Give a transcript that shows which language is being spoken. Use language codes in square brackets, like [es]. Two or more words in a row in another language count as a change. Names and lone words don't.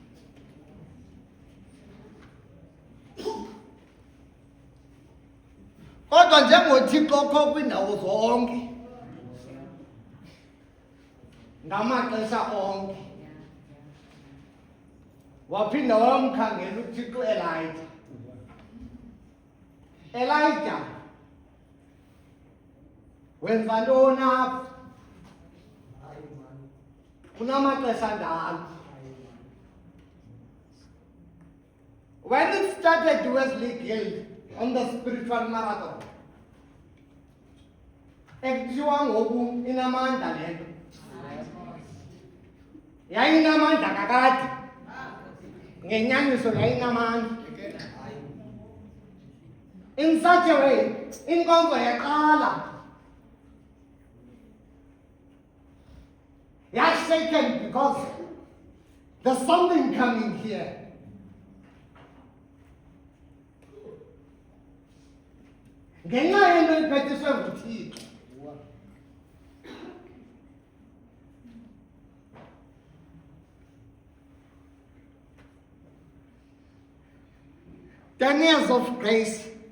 [xh] Kodwa njengoThixo okho kwiindawo zonke ngamaxesha onke, waphinda wamkhangela uThixo Elijah wenza ntoni apha kunamaxesha njalo. [en] When it started Wesley Guild on the spiritual marathon, [xh] ekuthiwa ngoku inamandla le nto yayinamandla kakade, ngenyaniso yayinamandla. [en] In such a way, [xh] inkonzo yaqala [en] shaken because there's something coming here. [xh] Ngenxa yento iphethiswe nguThixo. [en] 10 years of grace.